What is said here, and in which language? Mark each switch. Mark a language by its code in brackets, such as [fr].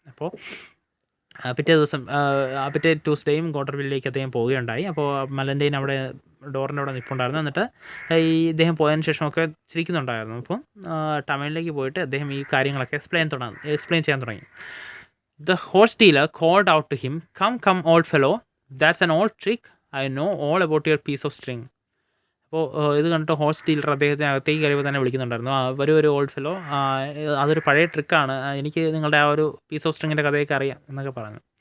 [ml] അപ്പോൾ പിറ്റേ ട്യൂസ്ഡേയും ഗോഡർവില്ലിലേക്ക് അദ്ദേഹം പോവുകയുണ്ടായി. അപ്പോൾ മെലൻറ്റൈൻ അവിടെ ഡോറിൻ്റെ അവിടെ നിൽപ്പുണ്ടായിരുന്നു. എന്നിട്ട് ഈ ഇദ്ദേഹം പോയതിന് ശേഷമൊക്കെ ചിരിക്കുന്നുണ്ടായിരുന്നു. അപ്പോൾ ടവേണിലേക്ക് പോയിട്ട് അദ്ദേഹം ഈ കാര്യങ്ങളൊക്കെ എക്സ്പ്ലെയിൻ ചെയ്യാൻ തുടങ്ങി. [en] The horse dealer called out to him, come old fellow, that's an old trick. I know all about your piece of string. [ml] അപ്പോൾ ഇത് കണ്ടിട്ട് ഹോഴ്സ് ഡീലർ അദ്ദേഹത്തെ അകത്തേക്ക് കയറിയപ്പോൾ തന്നെ വിളിക്കുന്നുണ്ടായിരുന്നു, ഒരു [en] old fellow, [ml] അതൊരു പഴയ ട്രിക്കാണ്, എനിക്ക് നിങ്ങളുടെ ആ ഒരു പീസ് ഓഫ് സ്ട്രിങ്ങിൻ്റെ കഥയൊക്കെ അറിയാം എന്നൊക്കെ പറഞ്ഞു.